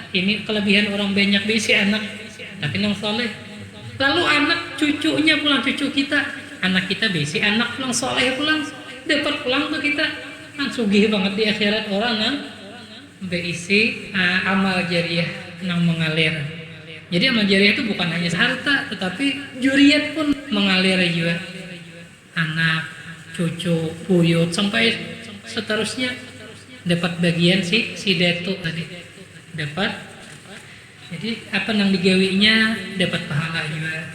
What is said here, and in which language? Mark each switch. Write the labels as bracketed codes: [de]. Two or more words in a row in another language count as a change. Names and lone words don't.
[bjn] Ini kelebihan orang banyak berisi anak tapi nang soleh. Lalu anak cucunya pulang, cucu kita, anak kita berisi anak pulang soleh pulang, dapat pulang tuh kita. Kan sugih banget di akhirat orang nang berisi amal jariah nang mengalir. [id] Jadi amal jariah itu bukan hanya harta, tetapi juriyat pun mengalir juga. Anak, cucu, buyut, sampai seterusnya dapat bagian si detu tadi. Dapat. [bjn] Jadi apa yang digawinya dapat pahala juga.